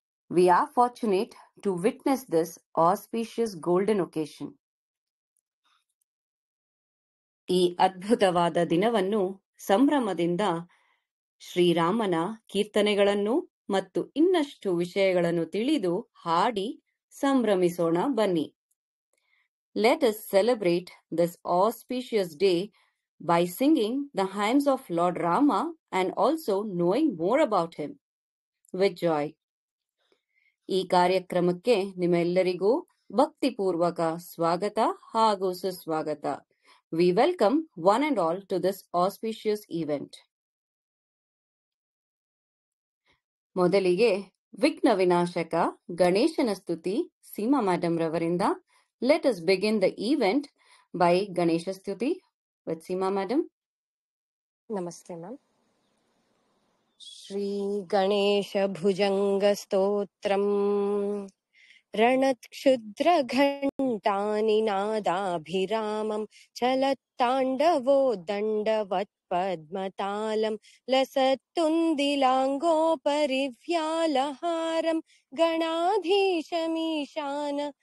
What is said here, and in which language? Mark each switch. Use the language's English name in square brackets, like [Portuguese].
[English] We are fortunate to witness this auspicious golden occasion. [Kannada] ಈ ಅದ್ಭುತವಾದ ದಿನವನ್ನು ಸಂಭ್ರಮದಿಂದ ಶ್ರೀರಾಮನ ಕೀರ್ತನೆಗಳನ್ನು ಮತ್ತು ಇನ್ನಷ್ಟು ವಿಷಯಗಳನ್ನು ತಿಳಿದು ಹಾಡಿ ಸಂಭ್ರಮಿಸೋಣ ಬನ್ನಿ. [English] Let us celebrate this auspicious day by singing the hymns of Lord Rama and also knowing more about him with joy. [Kannada] ಈ ಕಾರ್ಯಕ್ರಮಕ್ಕೆ ನಿಮ್ಮೆಲ್ಲರಿಗೂ ಭಕ್ತಿಪೂರ್ವಕ ಸ್ವಾಗತ ಹಾಗೂ ಸುಸ್ವಾಗತ. [English] We welcome one and all to this auspicious event. [Kannada] ಮೊದಲಿಗೆ ವಿಘ್ನ ವಿನಾಶಕ ಗಣೇಶನ ಸ್ತುತಿ Seema madam ರವರಿಂದ. [English] Let us begin the event by Ganesha stuti with Seema madam. [Kannada] ನಮಸ್ತೆ ಮ್ಯಾಮ್. [Sanskrit] ಶ್ರೀ ಗಣೇಶ ಭುಜಂಗ ಸ್ತೋತ್ರಂ ರಣಕ್ಷುದ್ರ ಘಂಟಾನಿ ನಾದಾಭಿರಾಮಂ ಚಲತ್ತಾಂಡವೋ ದಂಡವತ್ ಪದ್ಮತಾಲಂ ಲಸತ್ತುಂದಿಲಾಂಗೋಪರಿವ್ಯಾಲಹಾರಂ ಗಣಾಧೀಶಮೀಶಾನ